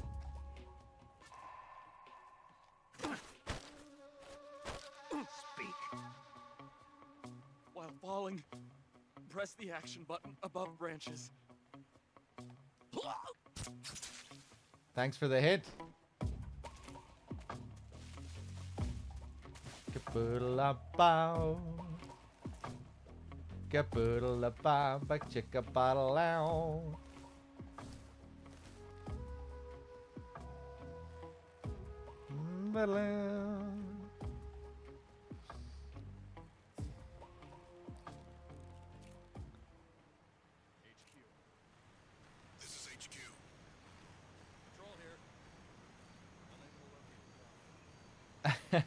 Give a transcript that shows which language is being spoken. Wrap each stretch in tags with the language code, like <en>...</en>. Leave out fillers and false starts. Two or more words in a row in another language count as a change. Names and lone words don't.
<en>Speak. While falling, press the action button above branches. Thanks for the hint. Kaboodle-a-bow. Kaboodle-a-bow. Ba-chicka-ba-da-low. Ba-low. This is HQ. Control here.</en>